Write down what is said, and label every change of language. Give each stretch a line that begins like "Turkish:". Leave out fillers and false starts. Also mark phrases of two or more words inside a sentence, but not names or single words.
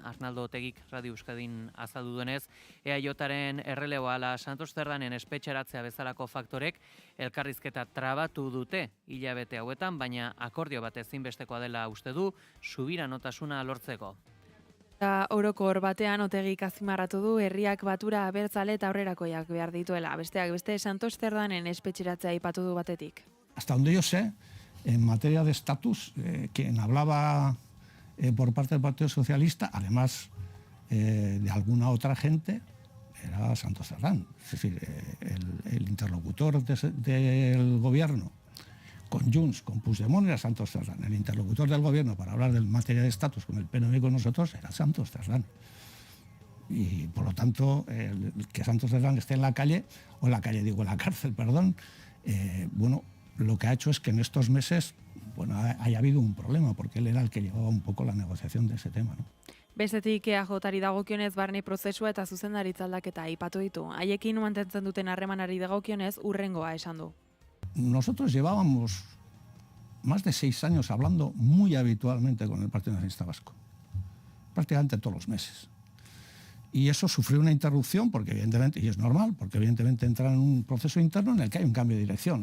Basque: Arnaldo Otegik Radio Euskadin azaldu duenez, EAJaren erreleboa ala Santos Zerdanen espetxeratzea bezalako faktorek elkarrizketa trabatu dute hilabete hauetan, baina akordio bat ezinbestekoa dela uste du subiranotasuna lortzeko. Orokor batean Otegik azpimarratu du herriak batura abertzale eta aurrerakoiak behar dituela. Besteak beste Santos Zerdanen espetxeratzea aipatu du batetik.
Spanish: Hasta donde yo sé, en materia de estatus, quien hablaba por parte del Partido Socialista, además de alguna otra gente, era Santos Cerdán. Es decir, el interlocutor del gobierno con Junts, con Puigdemont era Santos Cerdán. El interlocutor del gobierno para hablar de materia de estatus con el PNV y con nosotros era Santos Cerdán. Y por lo tanto, que Santos Cerdán esté en la calle, o en la calle digo, en la cárcel, perdón, lo que ha hecho es que en estos meses haya habido un problema, porque él era el que llevaba un poco la negociación de ese tema, ¿no?
Basque: Bestetik EAJari dagokionez barne prozesua eta zuzendaritza aldaketa aipatu ditu. Haiekin mantentzen duten harremanari dagokionez urrengoa esan du.
Spanish: Nosotros llevábamos más de 6 años hablando muy habitualmente con el Partido Nacionalista Vasco, prácticamente todos los meses. Y eso sufrió una interrupción porque evidentemente, y es normal, porque evidentemente entra en un proceso interno en el que hay un cambio de dirección.